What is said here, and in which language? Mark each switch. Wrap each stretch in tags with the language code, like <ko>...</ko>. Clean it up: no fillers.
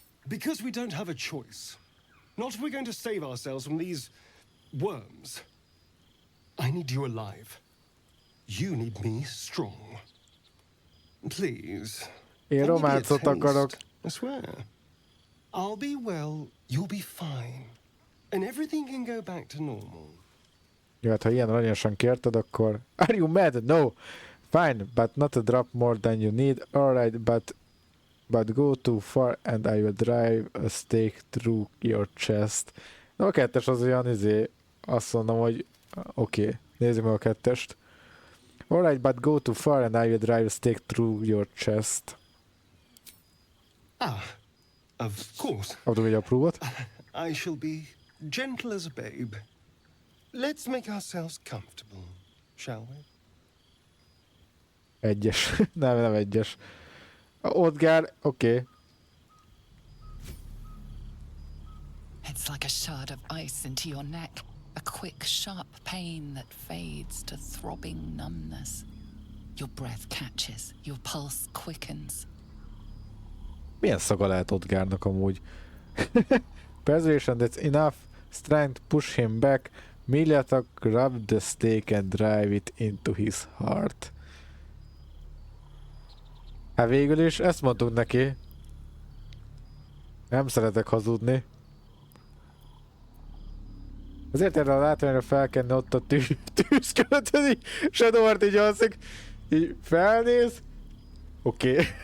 <en>Because we don't have a choice. Not if we're going to save ourselves from these worms. I need you alive. You need me strong. Please.</en> <hu>Én románcot akarok.</hu> <en>I swear. I'll be well, you'll be fine. And everything can go back to normal.</en> <hu>Jó, hát ha ilyen aranyosan kérted, akkor...</hu> <en>Are you mad? No! Fine, but not a drop more than you need. Alright, but go too far and I will drive a stake through your chest.</en> <hu>A kettes az olyan azt mondom, hogy oké, nézzük meg a kettest.</hu> <en>Alright, but go too far and I will drive a stake through your chest. Ah, of course.</en> <hu>Adok egy apróvat.</hu> <en>I shall be gentle as a babe. Let's make ourselves comfortable, shall we?</en> <hu>Egyes. nem egyes. Odgár, oké.</hu> <en>It's like a shard of ice into your neck. A quick, sharp pain that fades to throbbing numbness. Your breath catches, your pulse quickens.</en> <hu>Milyen szaga lehet Odgárnak amúgy?</hu> <en>Persuasion, that's enough. Strength, push him back. Melee attack, grab the stake and drive it into his heart.</en> <hu>Hát végül is ezt mondtuk neki. Nem szeretek hazudni. Azért erre a látványra felkenni ott a tűz között, így Shadowheart így alszik, így felnéz. Oké.</hu>